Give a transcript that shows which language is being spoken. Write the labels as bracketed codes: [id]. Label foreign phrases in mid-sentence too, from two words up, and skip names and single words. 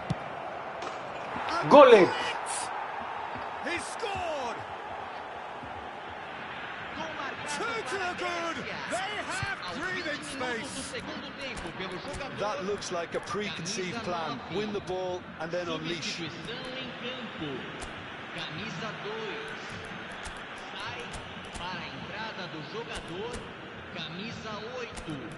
[en] Goal it! He scored! Two to the good! They have breathing space! That looks like a preconceived plan. Win the ball and then unleash. [pt] Camisa 2. Sai para a entrada do jogador. Camisa 8.